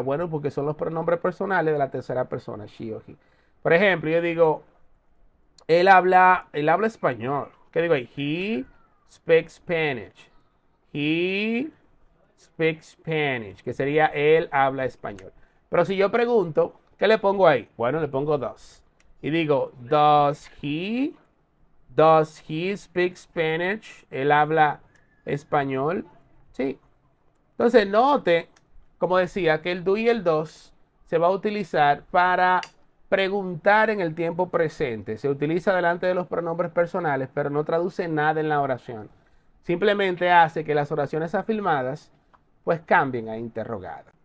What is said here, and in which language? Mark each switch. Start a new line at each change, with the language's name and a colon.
Spanish: Bueno, porque son los pronombres personales de la tercera persona, she o he. Por ejemplo, yo digo, él habla español. ¿Qué digo ahí?
English: He speaks Spanish. He speaks Spanish,
Spanish: que sería él habla español. Pero si yo pregunto, ¿qué le pongo ahí? Bueno, le pongo does. Y digo,
English: does he speak Spanish?
Spanish: Él habla español. Sí. Entonces, note, como decía, que el do y el does se va a utilizar para preguntar en el tiempo presente se utiliza delante de los pronombres personales, pero no traduce nada en la oración. Simplemente hace que las oraciones afirmadas pues cambien a interrogadas.